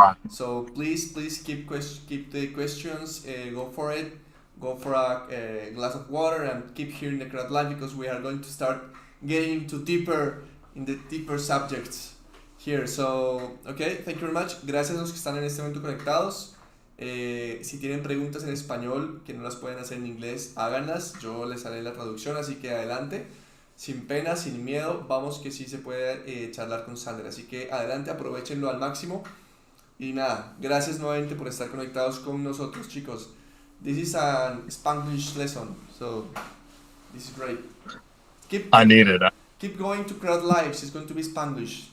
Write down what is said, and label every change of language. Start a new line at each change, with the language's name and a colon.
English: So please keep the questions. Go for it. Go for a glass of water and keep hearing the Crad Live, because we are going to start getting into deeper subjects here. So, okay, thank you very much.
Spanish: Gracias a los que están en este momento conectados. Si tienen preguntas en español que no las pueden hacer en inglés, háganlas. Yo les haré la traducción, así que adelante. Sin pena, sin miedo. Vamos que sí se puede charlar con Xander. Así que adelante, aprovechenlo al máximo. Y nada, gracias nuevamente por estar conectados con nosotros, chicos.
English: This is a Spanglish lesson, so this is great. I need it. Keep going to Crowd Lives. It's going to be Spanglish.